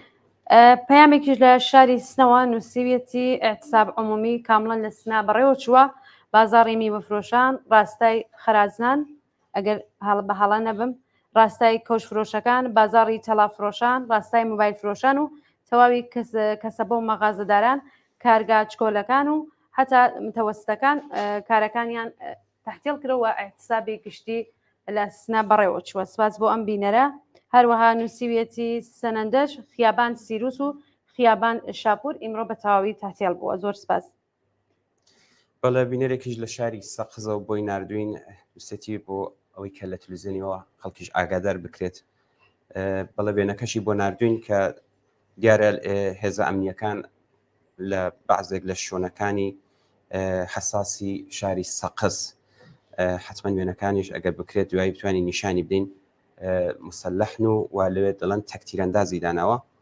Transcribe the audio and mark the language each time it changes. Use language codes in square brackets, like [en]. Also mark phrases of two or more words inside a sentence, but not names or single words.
[ckb] پەیامێکیش لە شاری سنەوە نووسیویەتی [fa] اعتصاب عمومی کامڵەن [ckb] لە سنا بەڕێوە چووە بازاڕی میوەفرۆشان ڕاستای خەرازنان ئەگەر بە هەڵە نەبم ڕاستای کەوشفرۆشەکان بازاڕی تەلافرۆشان ڕاستای موبایل فرۆشان و تەواوی کەسەبە و مەغازەداران کارگا چکۆلەکان و هەتا متەوەستەکان کارەکانیان تحتیل کردەوە اعتصابی گشتی لە سنا بەڕێوە چووە. سپاس بۆ ئەم بینەرە. هەروەها نووسیویەتی سەنەندەش خیابان سیروس و خیابان شاپور ئیمڕۆ بە تەواوی تحتیل بووە. زۆر سپاس. بەڵێ بینەرێکیش لە شاری سەقزە و بۆی نردوین دوستێتی بۆ ئەوەی کە لە تەلەڤیزیۆنیەوە خەڵکیش ئاگادار بکرێت. بەڵێ وێنەکەشی بۆ نردوین کە دیارە هێزە ئەمنیەکان لە بەعزێک لە شوێنەکانی حساسی شاری سەقز حتمما وێنەکانیش ئەگەر بکرێت دوایی بتوانین نیشانی بدەین مسلحن و لەوێ دەڵێن تەکتیرەندازی داناوە.